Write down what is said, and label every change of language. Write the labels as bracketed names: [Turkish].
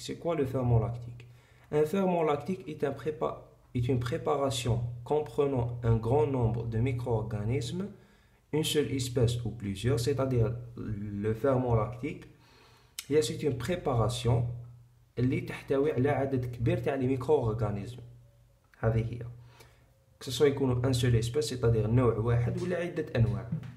[French] C'est quoi le ferment lactique? Un ferment lactique est une préparation comprenant un grand nombre de micro-organismes, une seule espèce ou plusieurs, c'est-à-dire le ferment lactique. C'est une préparation [Arabic] اللي تحتوي على عدد كبير تاع [French] les micro-organismes. [Arabic] هذه هي. [French] Que ce soit [Arabic] يكونوا [French] un seul espèce, c'est-à-dire [Arabic] نوع واحد ولا عدة أنواع.